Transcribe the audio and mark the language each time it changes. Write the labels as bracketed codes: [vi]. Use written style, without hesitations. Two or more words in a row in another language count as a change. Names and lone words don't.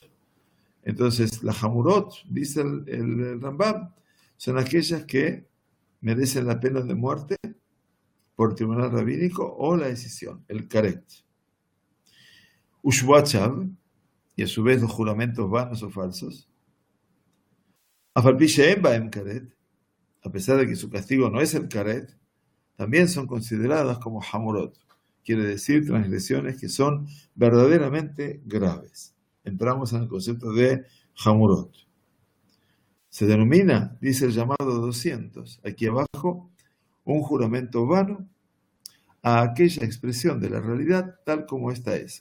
[es] Entonces, las Hamurot, dice el Rambam, son aquellas que merecen la pena de muerte por tribunal rabínico o la decisión, el Karet. Ushwachav, y a su vez los juramentos vanos o falsos. [he] אף-על-פי שאין בהם כרת, [es] a pesar de que su castigo no es el Karet, también son consideradas como Hamurot, quiere decir transgresiones que son verdaderamente graves. Entramos en el concepto de Hamurot. Se denomina, dice el llamado 200, aquí abajo, un juramento vano a aquella expresión de la realidad tal como ésta es.